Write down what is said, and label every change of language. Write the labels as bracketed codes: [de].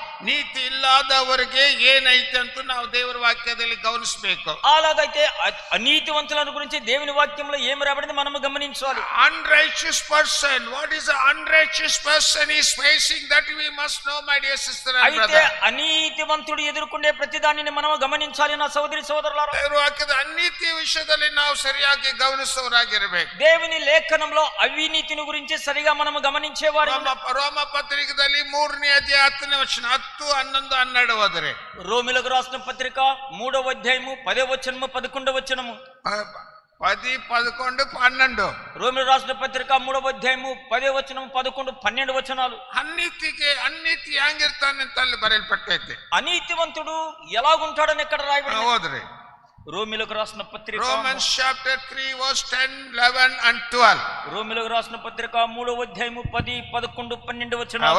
[kn] ನೀತಿ ಇಲ್ಲದವರಿಗೆ ಏನೈತೆ ಅಂತ ನಾವು ದೇವರ ವಾಕ್ಯದಲ್ಲಿ ಗಮನಿಸಬೇಕು. [te] అలాగైతే అనీతివంతుల గురించి దేవుని వాక్యంలో ఏమి రాబడింది మనము గమనించాలి. [en] Unrighteous person, what is an unrighteous person is facing, that we must know, my dear sister and [te] అయితే [en] brother. [te] అనీతివంతుడు ఎదుర్కొనే ప్రతి దానిని మనము గమనించాలి నా సోదరి సోదరులారా. [kn] ದೇವರ ವಾಕ್ಯದ ಅನೀತಿ ವಿಷಯದಲ್ಲಿ ನಾವು ಸರಿಯಾಗಿ ಗಮನಿಸುವವರಾಗಿರಬೇಕು. [te] దేవుని లేఖనంలో అవినీతిని గురించి సరిగా మనము గమనించేవారు. [kn] ರೋಮ ಪತ್ರಿಕೆಯಲ್ಲಿ 3ನೇ ಅಧ್ಯಾಯ 10ನೇ ವಚನ, 10, 11, 12 ಹೋದರೆ, [te] రోమిలకు రాసిన పత్రిక 3వ అధ్యాయము 10వ వచనము 11వ వచనము, [kn] 10, 11, 12. [te] రోమిలకు రాసిన పత్రిక 3వ అధ్యాయము 10వ వచనము 11, 12 వచనాలు. [kn] ಅನೀತಿ ಹೆಂಗಿರ್ತಾನೆ ಅಂತ ಅಲ್ಲಿ ಬರೆಯಲ್ಪಟ್ಟೈತೆ. [te] అనీతివంతుడు ఎలాగుంటాడని ఎక్కడ రాయబడింది? [kn] ಹೋದ್ರಿ [te] రోమిలకు రాసిన పత్రిక [en] Romans chapter 3 verse 10, 11 and 12. [te] రోమిలకు రాసిన పత్రిక 3వ అధ్యాయము 10, 11, 12 వచనాలు.